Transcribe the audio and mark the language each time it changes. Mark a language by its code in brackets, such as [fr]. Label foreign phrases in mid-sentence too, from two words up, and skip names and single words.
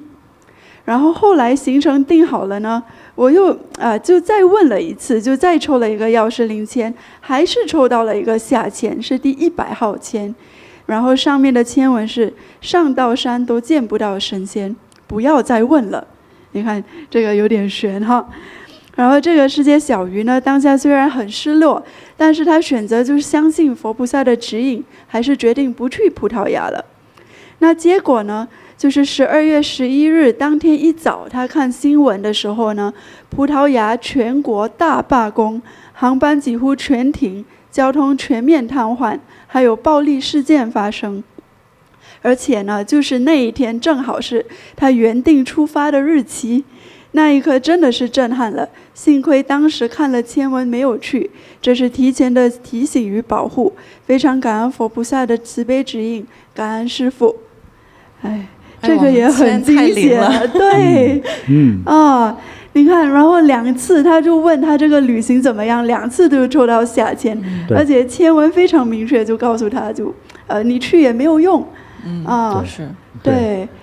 [zh] 然後後來行程定好了呢，我又就再問了一次，就再抽了一個藥師靈籤，還是抽到了一個下籤，是第100號籤。然後上面的籤文是：上到山都見不到神仙，不要再問了。你看這個有點玄哈。然後這個世界小魚呢，當下雖然很失落，但是他選擇就是相信佛菩薩的指引，還是決定不去葡萄牙了。那結果呢，就是12月11日當天一早，他看新聞的時候呢，葡萄牙全國大罷工，航班幾乎全停，交通全面癱瘓，還有暴力事件發生。而且呢，就是那一天正好是他原定出發的日期。那一刻真的是震撼了，幸虧當時看了籤文沒有去，這是提前的提醒與保護，非常感恩佛菩薩的慈悲指引，感恩師父。這個也很驚險，對，你看，然後2次他就問他這個旅行怎麼樣，2次都抽到下籤，而且籤文非常明確，就告訴他就你去也沒有用，對。